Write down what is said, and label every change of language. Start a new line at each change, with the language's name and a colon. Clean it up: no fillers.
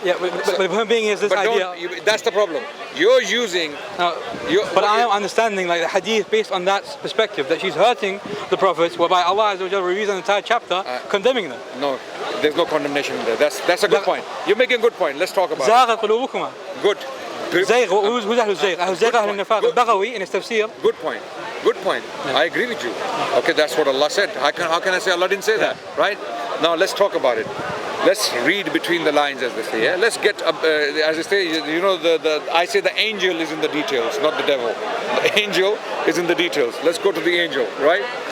English: Yeah, but the point being is this idea. That's the problem. You're using. I am understanding the hadith based on that perspective that she's hurting the prophets, whereby Allah Azza wa Jalla reveals an entire chapter condemning them. No, there's no condemnation there. That's a good point. You're making a good point. Let's talk about it. Good.
Arabic: زيغ who's أهل الزيغ؟ أهل الزيغ أهل النفاق.
English: البغوي in his tafsir. Good point. Yeah. I agree with you. Okay, that's what Allah said. How can I say Allah didn't say that? Right? Now let's talk about it. Let's read between the lines, as they say. Yeah? Let's get as they say. I say the angel is in the details, not the devil. The angel is in the details. Let's go to the angel. Right?